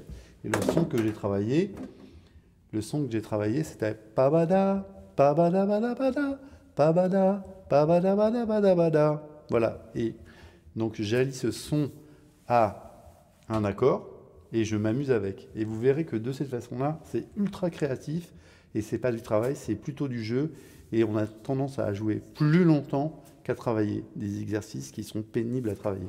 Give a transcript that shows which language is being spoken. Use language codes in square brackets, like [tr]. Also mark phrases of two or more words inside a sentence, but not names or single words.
[fr] Et le son que j'ai travaillé, c'était pabada, pabada bada bada, pabada, pabada bada bada bada. Voilà, et donc j'allie ce son à un accord et je m'amuse avec. Et vous verrez que de cette façon-là, c'est ultra créatif et c'est pas du travail, c'est plutôt du jeu. Et on a tendance à jouer plus longtemps qu'à travailler des exercices qui sont pénibles à travailler.